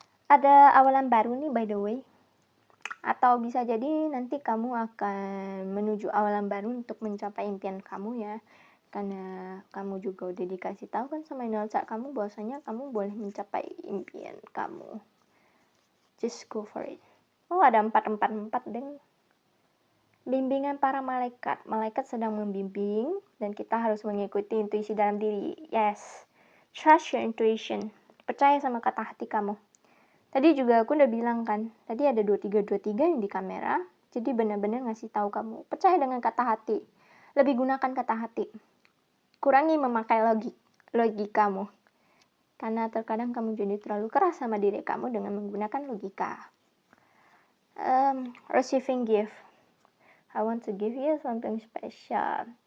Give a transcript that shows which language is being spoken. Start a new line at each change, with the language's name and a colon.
Indonesian: Ada awalan baru nih
English: by the way.
Indonesian: Atau bisa jadi nanti kamu akan menuju awalan baru untuk mencapai impian kamu ya. Karena kamu juga udah dikasih tahu kan sama inner child kamu bahwasanya kamu boleh mencapai impian kamu.
English: Just go for it.
Indonesian: Oh, ada 444 deng. Bimbingan para malaikat. Malaikat sedang membimbing dan kita harus mengikuti intuisi dalam diri. Yes.
English: Trust your intuition.
Indonesian: Percaya sama kata hati kamu. Tadi juga aku udah bilang kan, tadi ada 2323 yang di kamera. Jadi benar-benar ngasih tahu kamu, percaya dengan kata hati. Lebih gunakan kata hati. Kurangi memakai logikamu. Karena terkadang kamu jadi terlalu keras sama diri kamu dengan menggunakan logika.
English: Receiving gift. I want to give you something special.